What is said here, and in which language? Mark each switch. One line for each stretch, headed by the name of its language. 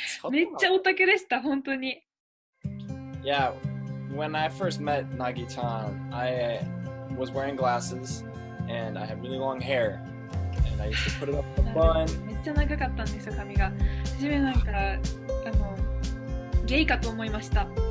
Japanese: めっちゃオタクでした、本当に。
English: Yeah, when I first met Nagisa, I was wearing glasses and I had really long hair. I used to put it up in a bun.
Japanese: めっちゃ長かったんですよ、髪が。初めなんかゲイかと思いました。